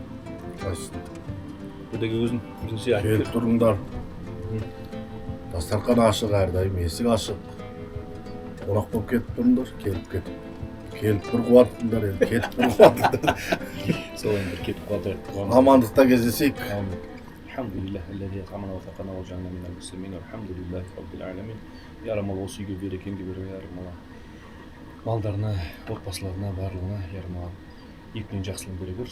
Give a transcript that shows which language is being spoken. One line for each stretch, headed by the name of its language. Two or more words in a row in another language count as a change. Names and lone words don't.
Kazakh: Бұдағы өзін бірінші Келіп тұрыңдар. Дастархан ашық әрдайым, есік ашық. Қонақ болып кетіп тұрыңдар, келіп бір қуатыңдар, енді кетіп бір қуатыңдар. сол енді кетіп қалды. Амандықта кездесейік.
Arabic: Alhamdulillah, الذي أطعمنا وسقانا وجعلنا من المسلمين والحمد لله رب العالمين.
Kazakh: Я Рамал осы үйге берекеңді бер, я Рамал. Малдарына, отбасыларына, барлығына, я Рамал. Екінің жақсылығын бере бер.